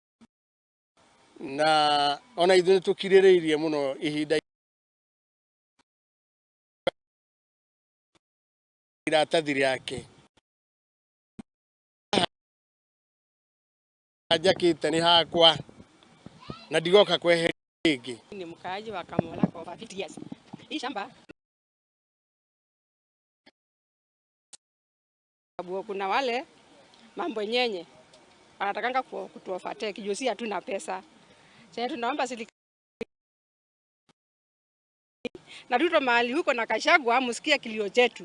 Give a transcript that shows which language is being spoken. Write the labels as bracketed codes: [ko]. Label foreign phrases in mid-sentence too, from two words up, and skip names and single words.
[ki] na ona ithuĩ tũkirĩrĩirie mũno ihinda iratathi rĩake njakĩte nĩ hakwa na ndigoka kweheria rĩngĩ. [sw] Ni mkaaji wa Kamora kwa 50 years. Hii shamba kuna wale mambo nyenye wanatakanga kutuofatek juu si hatuna pesa. Sasa tunaomba serikali na Ruto mahali huko na Gachagua musikie kilio chetu.